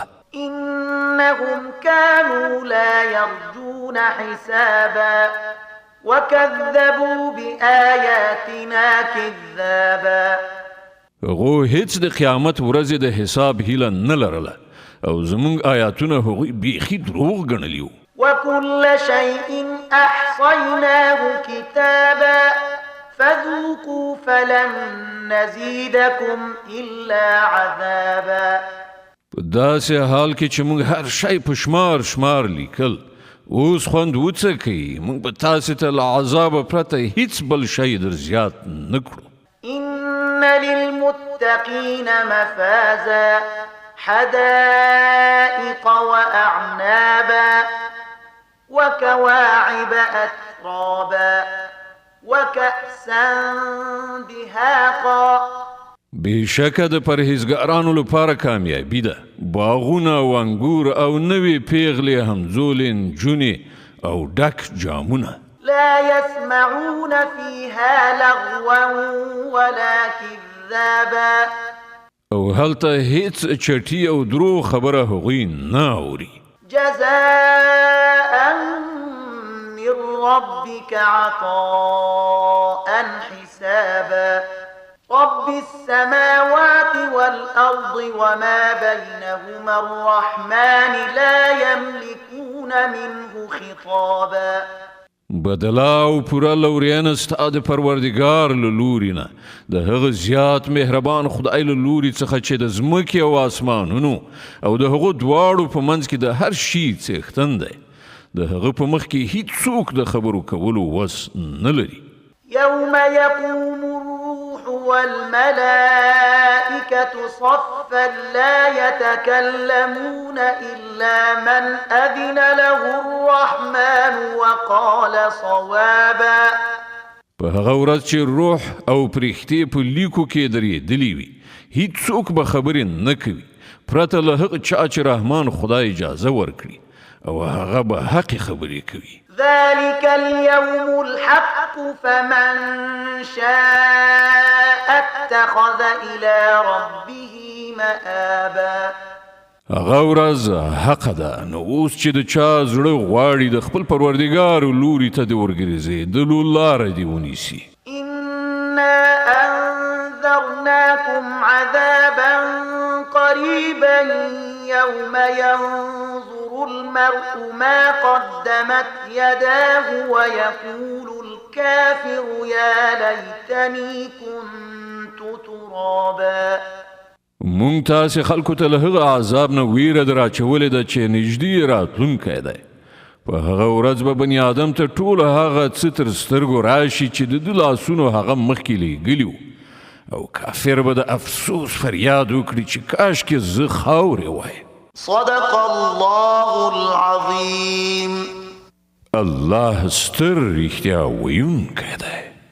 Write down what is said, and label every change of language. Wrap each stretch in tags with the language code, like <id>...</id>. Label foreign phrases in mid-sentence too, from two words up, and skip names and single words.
<ar>إنهم كانوا لا يرجون حسابا وكذبوا بآياتنا كذابا</ar> <ps>هغو هیڅ د قیامت ورځې د حساب هیله نه لرله او زمونږ آیاتونه هغوی بیخي دروغ ګڼلي وو</ps> <ar>وكل شيء أحصيناه كتابا فذوقوا فلن نزيدكم إلا عذابا</ar> <ps>په داسې حال کې چې موږ هر شی په شمار لیکل اوس خوند وڅکئ موږ به تاسې ته له عذابه پرته هیڅ بل شی در زیات نه کړو</ps> <ar>إن للمتقين مفازا حدائق وأعنابا وكواعب أترابا وكأسا دهاقا</ar> <ps>بېشکه د پرهیزګارانو لپاره کامیابي ده باغونه او انګور او نوې پیغلې همزولې نجونې او ډک جامونه</ps> <ar>لا يسمعون فيها لغوا ولا كذابا</ar> <ps>او هلته هیڅ چټي او درو خبره هغوی نه اوري</ps> <ar>جزاء من ربك عطاء حسابا رب السماوات والأرض وما بينهما الرحمن لا يملكون منه خطابا</ar> <ps>بدلا او پورا لوريان ستا د پروردگار له لوري نه د هغه زیات مهربان خدای له لوري څخه چې د ځمکې او اسمانونو او د هغه دواړو په منځ کې د هر شي څښتن دی د هغه په مخ کې هیڅوک د خبرو کولو وس نه لري</ps> <ar>يوم يقوم الروح والملائكة صفا لا يتكلمون إلا من أذن له الرحمن وقال صوابا</ar> <ps>په هغه ورځ چې روح او پرښتې په لیکو کې درېدلې وي هیڅوک به خبرې نه کوي پرته له هغه چا چې رحمان خدای اجازه ورکړي او هغه به حق خبرې کوي</ps> <ar>ذلك اليوم الحق فمن شاء اتخذ إلى ربه مآبا</ar> <ps>هغه ورځ حق ده نو اوس چې د چا زړه غواړي د خپل پروردګار لوري ته د ورګرځېدلو لاره دې ونیسي</ps> <ar>إنا أنذرناكم عذابا قريبا يوم ينظر المرء ما قدمت يداه ويقول الكافر يا ليتني كنت ترابا</ar> <ps>مونږ تاسې خلکو ته له هغه عذاب نه ویره در اچولې ده چې نږدې راتلونکی دی په هغه ورځ به بني آدم ته ټول هغه څه تر سترګو راشي چې د ده لاسونو هغه مخکې لیږلي وو او کافر به د افسوس فریاد وکړي چې کاشکې زه خاورې وای</ps> <ar>صدق الله العظيم</ar> <ps>الله ستر رښتیا ویونکی دی</ps>